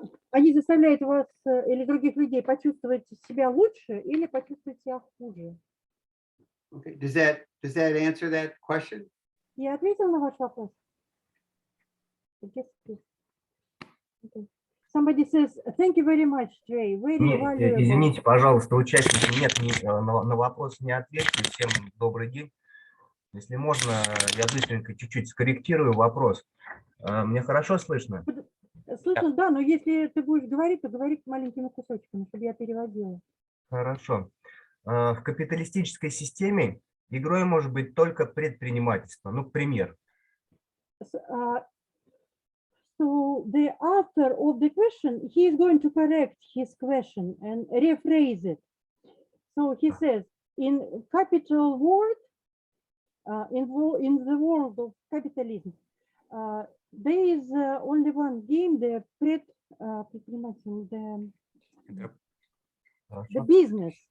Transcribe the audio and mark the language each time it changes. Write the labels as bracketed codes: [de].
[ru] Они заставляют вас или других людей почувствовать себя лучше или почувствовать себя хуже. [en] Okay. Does that answer that question? [ru] Я ответил на ваш вопрос? [en] Yes, please. Okay. Somebody says, thank you very much, Trey. Very valuable. [ru] Извините, пожалуйста, участники нет, на вопрос не ответили. Всем добрый день. Если можно, я быстренько чуть-чуть скорректирую вопрос. Мне хорошо слышно? Слышно, да, но если ты будешь говорить, то говори маленькими кусочками, чтобы я переводила. Хорошо. В капиталистической системе игрой может быть только предпринимательство. Ну, пример. [en] So the author of the question, he is going to correct his question and rephrase it. So he says, in capital world, in the world of capitalism, there is only one game, the business.